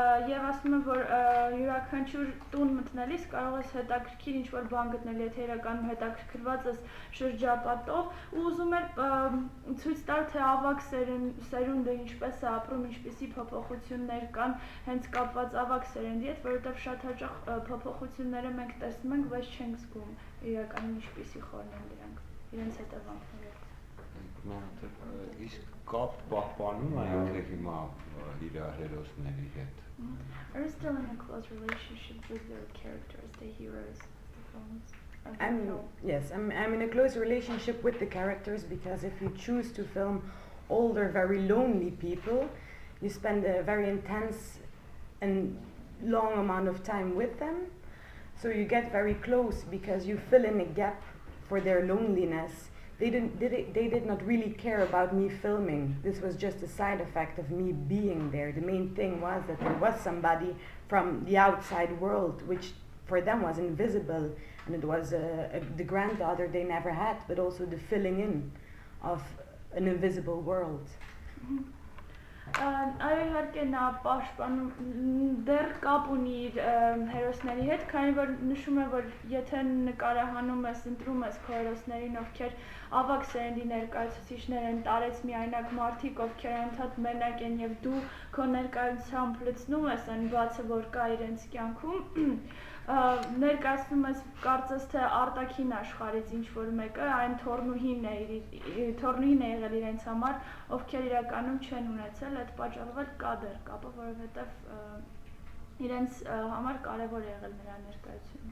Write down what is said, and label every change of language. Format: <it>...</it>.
<hy>եւ ասում եմ, որ յուրաքանչյուր տուն մտնելիս կարող ես հետաքրքիր ինչ-որ բան գտնել, եթե իրականում հետաքրքրված ես շրջապատով, ու ուզում եմ ցույց տալ, թե ավագ սերունդը ինչպես է ապրում, ինչպիսի փոփոխություններ կան, հենց կապված ավագ սերնդի հետ, որովհետեւ շատ հաճախ փոփոխությունները մենք տեսնում ենք, բայց չենք զգում իրականում ինչպիսի խորն են դրանք, իրենց հետևանքները։ Իսկ կապ պահպանում է ինքը հիմա իր հերոսների հետ։</hy> <en>Are you still in a close relationship with the characters, the heroes, the films? Yes, I'm in a close relationship with the characters because if you choose to film older, very lonely people, you spend a very intense and long amount of time with them. So you get very close because you fill in a gap for their loneliness. They did not really care about me filming. This was just a side effect of me being there. The main thing was that there was somebody from the outside world, which for them was invisible, and it was the granddaughter they never had, but also the filling in of an invisible world.</en> <hy>Այո, իհարկե նա պաշտպանում դեռ կապ ունի իր հերոսների հետ, քանի որ նշում է, որ եթե նկարահանում ես, ընտրում ես քո հերոսներին, ովքեր ավագ սերնդի ներկայացուցիչներ են, տարեց միայնակ մարդիկ, ովքեր անդադ մենակ են եւ դու քո ներկայությամբ լցնում ես այն բացը, որ կա իրենց կյանքում, ներկայացնում ես կարծես թե արտաքին աշխարհից ինչ-որ մեկը, այն թորնուհին է եղել իրենց համար, ովքեր իրականում չեն ունեցել այդ պատճառով էլ կա դեռ կապը, որովհետև իրենց համար կարևոր է եղել նրա ներկայությունը։</hy>